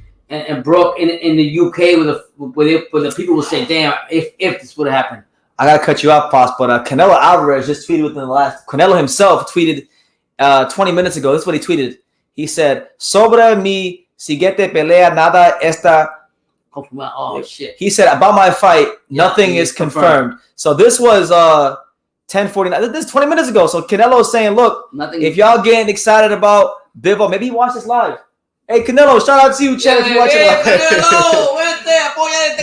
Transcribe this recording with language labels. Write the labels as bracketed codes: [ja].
[en] and Brook in the UK where the people will say, damn, if this would have happened. I gotta cut you off, Pops, but Canelo Alvarez just tweeted within the last. Canelo himself tweeted 20 minutes ago. This is what he tweeted. He said, [es] "Sobre mi siguiente pelea nada está." [en] Oh shit! He said about my fight, nothing is confirmed. So this was 10:49. This is 20 minutes ago. So Canelo is saying, "Look, if y'all getting excited about Bivol, maybe he watched this live." Hey Canelo, shout out to you, Chad, if you watching live.